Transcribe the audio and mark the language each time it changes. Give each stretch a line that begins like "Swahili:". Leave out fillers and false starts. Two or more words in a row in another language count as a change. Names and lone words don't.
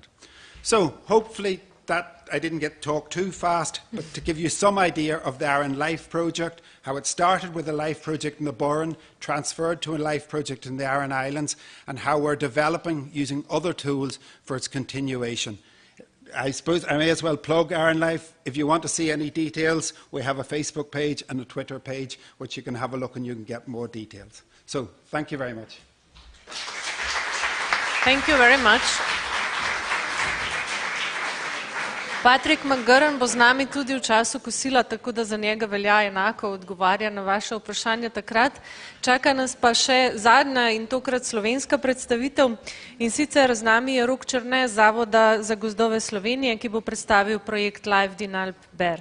English: So hopefully that I didn't get talked too fast, but to give you some idea of the Aran LIFE project, how it started with a LIFE project in the Burren, transferred to a LIFE project in the Aran Islands, and how we're developing using other tools for its continuation. I suppose I may as well plug Aran LIFE. If you want to see any details, we have a Facebook page and a Twitter page, which you can have a look and you can get more details. So, thank you very much. Thank you very much.
Slovenian: Patrik McGurran bo z nami tudi v času kosila, tako da za njega velja enako, odgovarja na vaše vprašanje takrat. Čaka nas pa še zadnja in tokrat slovenska predstavitev, in sicer z nami je Rok Černe z Zavoda za gozdove Slovenije, ki bo predstavil projekt Life Dinalp Bear.